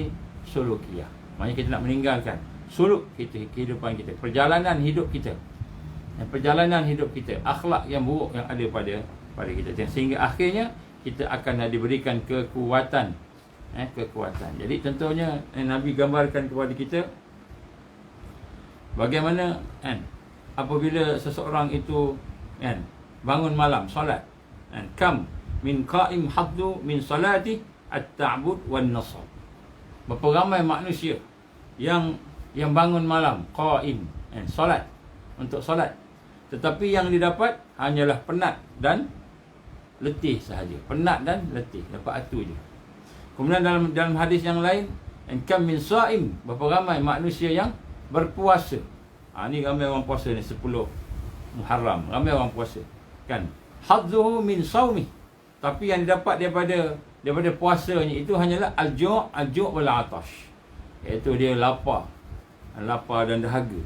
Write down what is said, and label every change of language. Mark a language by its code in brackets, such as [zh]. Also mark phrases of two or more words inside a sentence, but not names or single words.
[ms] Sulukiyah, maknanya kita nak meninggalkan suluk kita, kehidupan kita, perjalanan hidup kita, akhlak yang buruk yang ada pada kita, sehingga akhirnya kita akan diberikan kekuatan. Jadi contohnya Nabi gambarkan kepada kita bagaimana apabila seseorang itu bangun malam solat, [ar] كم من قائم حظه من صلاته التعب والنصب. [ms] Berapa ramai manusia yang bangun malam qa'im, solat, untuk solat, tetapi yang didapat hanyalah penat dan letih sahaja. Penat dan letih, dapat atu je. Kemudian dalam hadis yang lain, [ar] كم من صائم, [ms] berapa ramai manusia yang berpuasa. Ni ramai orang puasa ni 10 Muharram, ramai orang puasa. Kan? [ar] حظه من صومه, [ms] tapi yang didapat daripada puasanya itu hanyalah [ar] الجوع والعطش, [ms] iaitu dia lapar dan dahaga.